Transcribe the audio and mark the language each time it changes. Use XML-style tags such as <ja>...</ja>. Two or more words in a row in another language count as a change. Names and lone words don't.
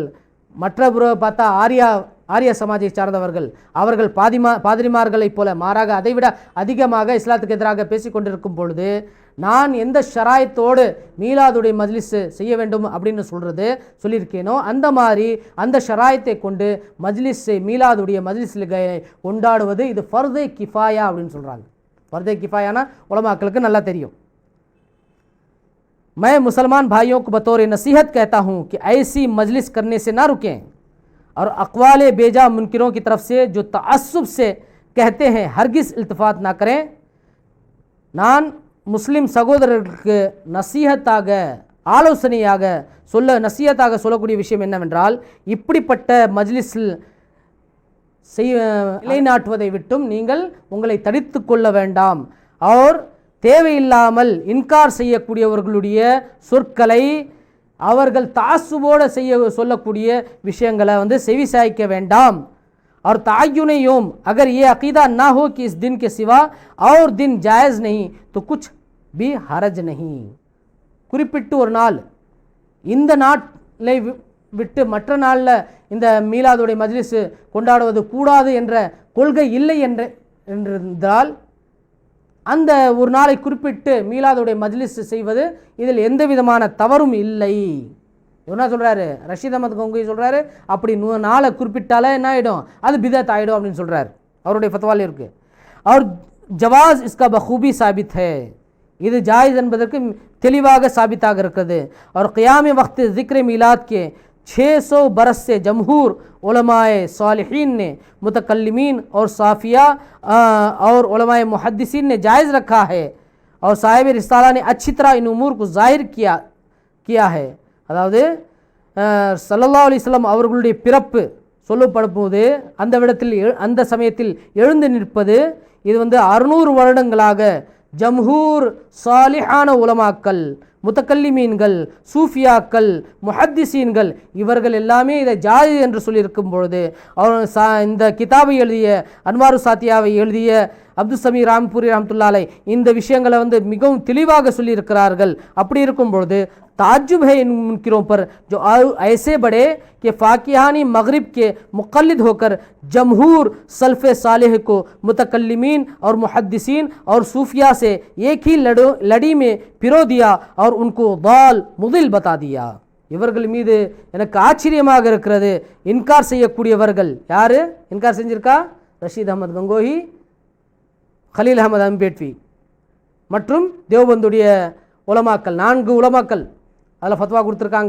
<ta>மற்ற பார்த்தா ஆரியா சமாஜை சார்ந்தவர்கள், அவர்கள் பாதிரிமார்களைப் போல மாறாக அதைவிட அதிகமாக இஸ்லாத்துக்கு எதிராக பேசி கொண்டிருக்கும் பொழுது, நான் எந்த ஷராயத்தோடு மீலாதுடைய மஜ்லிஸ் செய்ய வேண்டும் அப்படின்னு சொல்லியிருக்கேனோ அந்த மாதிரி அந்த ஷராயத்தை கொண்டு மீலாதுடைய மஜ்லிஸில் கொண்டாடுவது இது</ta> <ar>فرض كفاية</ar> <ta>அப்படின்னு சொல்கிறாங்க.</ta> <ar>فرض كفاية</ar> <ta>உலமாக்களுக்கு நல்லா தெரியும்.</ta> <ur>میں مسلمان بھائیوں کو بطور نصیحت کہتا ہوں کہ ایسی مجلس کرنے سے نہ رکیں اور اقوال بیجا منکروں کی طرف سے جو تعصب سے کہتے ہیں ہرگز التفات نہ کریں.</ur> <ta>நான் முஸ்லிம் சகோதரர்களுக்கு நசிஹத்தாக சொல்லக்கூடிய விஷயம் என்னவென்றால், இப்படிப்பட்ட மஜ்லிஸில் நிலைநாட்டுவதை விட்டும் நீங்கள் உங்களை தடுத்து கொள்ள வேண்டாம். அவர் தேவையில்லாமல் இன்கார் செய்யக்கூடியவர்களுடைய சொற்களை, அவர்கள் தாசுவோடு சொல்லக்கூடிய விஷயங்களை செவி சாய்க்க வேண்டாம்.</ta> <ur>اور تعین یوم اگر یہ عقیدہ نہ ہو کہ اس دن کے سوا اور دن جائز نہیں تو کچھ بھی حرج نہیں.</ur> <ta>குறிப்பிட்டு ஒரு நாள், இந்த நாளை விட்டு மற்ற நாளில் இந்த மீலாதுடைய மஜ்லிஸ் கொண்டாடுவது கூடாது என்ற கொள்கை இல்லை என்றால் அந்த ஒரு நாளை குறிப்பிட்டு மீலாதுடைய மஜ்லிஸ் செய்வது இதில் எந்த விதமான தவறும் இல்லை. என்ன சொல்கிறாரு? ரஷீத் அஹமத் கங்கோயி சொல்கிறாரு, அப்படி நாளை குறிப்பிட்டாலே என்ன ஆகிடும், அது பிதத் ஆகிடும் அப்படின்னு சொல்கிறார். அவருடைய ஃபத்வாவில் இருக்குது.</ta> <ur>और ஜவாஸ் اس کا بخوبی ثابت ہے,</ur> <ta>இது ஜாயிஸ் என்பதற்கு தெளிவாக சாபித்தாக இருக்கிறது.</ta> <ur>اور قیام وقت ذکر میلاد کے 600 برس سے جمہور علمائے صالحین نے، متکلمین اور صافیہ اور علمائے محدثین نے جائز رکھا ہے. اور صاحب رسالہ نے اچھی طرح ان امور کو ظاہر کیا ہے.</ur> <ta>அதாவது</ta> <ar>صلى الله عليه وسلم</ar> <ta>அவர்களுடைய பிறப்பு சொல்லப்படும்போது அந்த சமயத்தில் எழுந்து நிற்பது, இது 600 வருடங்களாக ஜம்ஹூர் சாலிஹான உலமாக்கள், முத்தக்கல்லிமீன்கள், சூஃபியாக்கள், முஹத்திசீன்கள் இவர்கள் எல்லாமே இதை ஜாயிஸ் என்று சொல்லியிருக்கும் பொழுது, இந்த கிதாபை எழுதிய அன்வாரு சாத்தியாவை எழுதிய அப்துல் சமீ ராம்பூரி</ta> <ar>رحمة الله عليه</ar> <ta>இந்த விஷயங்களை மிகவும் தெளிவாக சொல்லியிருக்கிறார்கள். அப்படி இருக்கும் பொழுது</ta> <ur>تعجب ہے ان منکروں پر جو ایسے بڑے کہ فاکہانی مغرب کے مقلد ہوکر جمہور سلف صالح کو متکلمین اور محدثین اور صوفیہ سے ایک ہی لڑی میں پرو دیا اور انکو ضال مضل بتا دیا.</ur> <ta>இவர்கள் மீது எனக்கு ஆச்சரியமாக இருக்கிறது. இன்கார் செய்யக்கூடியவர்கள் யார்? இன்கார் செஞ்சிருக்கா? ரஷீத் அஹமத் கங்கோஹி, கலீல் அஹமத் அம்பேட்வி மற்றும் தேவபந்துடைய உலமாக்கள், 4 உலமாக்கள் அதில் ஃபத்வா கொடுத்துருக்காங்க.</ta>